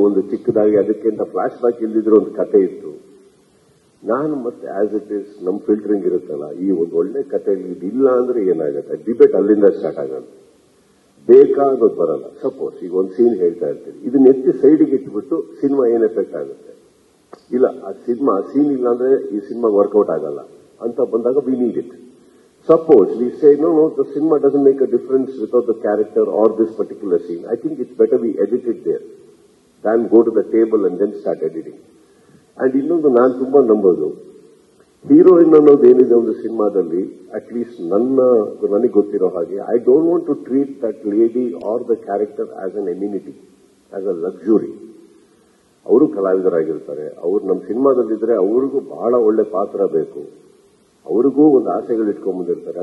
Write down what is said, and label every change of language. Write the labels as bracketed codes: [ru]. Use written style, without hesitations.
[kn] ಒಂದು ಚಿಕ್ಕದಾಗಿ ಅದಕ್ಕಿಂತ ಫ್ಲಾಶ್ ಬ್ಯಾಕ್ ಇಲ್ದಿದ್ರೆ ಒಂದು ಕತೆ ಇತ್ತು. ನಾನು ಮತ್ತೆ [en] as it is [kn] ನಮ್ ಫಿಲ್ಟರಿಂಗ್ ಇರುತ್ತಲ್ಲ, ಈ ಒಂದು ಒಳ್ಳೆ ಕಥೆಯಲ್ಲಿ ಇದಿಲ್ಲ ಅಂದ್ರೆ ಏನಾಗುತ್ತೆ, ಡಿಬೇಟ್ ಅಲ್ಲಿಂದ ಸ್ಟಾರ್ಟ್ ಆಗುತ್ತೆ. ಬೇಕಾ ಅನ್ನೋದು ಬರಲ್ಲ. ಸಪೋಸ್ ಈಗ ಒಂದು ಸೀನ್ ಹೇಳ್ತಾ ಇರ್ತೀವಿ, ಇದನ್ನ ಎತ್ತಿ ಸೈಡಿಗೆ ಇಟ್ಬಿಟ್ಟು ಸಿನಿಮಾ ಏನ್ ಎಫೆಕ್ಟ್ ಆಗುತ್ತೆ? ಇಲ್ಲ, ಆ ಸೀನ್ ಇಲ್ಲ ಅಂದ್ರೆ ಈ ಸಿನಿಮಾ ವರ್ಕೌಟ್ ಆಗಲ್ಲ ಅಂತ ಬಂದಾಗ [en] We need it. Suppose we say, no, the cinema doesn't make a difference without the character or this particular scene. I think it's better we edit it there than go to the table and then start editing. And [kn] ಇನ್ನೊಂದು ನಾನು ತುಂಬಾ ನಂಬೋದು, heroine ಅನ್ನೋದು ಏನಿದೆ ಒಂದು ಸಿನಿಮಾದಲ್ಲಿ, [en] at least [kn] ನನಗೆ ಗೊತ್ತಿರೋ ಹಾಗೆ, [en] I don't want to treat that lady or the character as an immunity, as a luxury. [kn] ಅವರು ಕಲಾವಿದರಾಗಿರ್ತಾರೆ, ಅವ್ರು ನಮ್ಮ ಸಿನಿಮಾದಲ್ಲಿದ್ರೆ ಅವ್ರಿಗೂ ಬಹಳ ಒಳ್ಳೆ ಪಾತ್ರ ಬೇಕು, ಅವ್ರಿಗೂ ಒಂದು ಆಸೆಗಳು ಇಟ್ಕೊಂಡ್ ಬಂದಿರ್ತಾರೆ.